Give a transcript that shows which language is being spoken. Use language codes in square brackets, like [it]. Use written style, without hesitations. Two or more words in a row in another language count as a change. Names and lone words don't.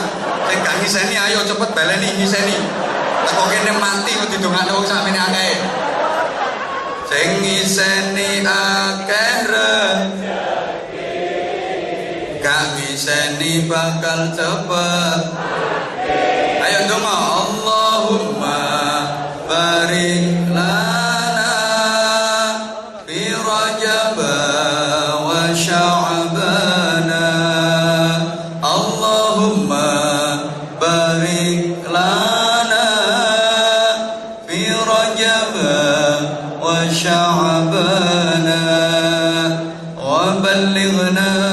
[jv] Sing gak ngiseni ayo cepet baleni ngiseni. Teko kene mati kok didongakno wong sakmene akeh. Sing ngiseni akeh gak ngiseni bakal cepet. Ayo donga. [ar] اللهم بارك لنا في رجب وشعبان. اللهم بارك لنا في رجب وشعبان وبلغنا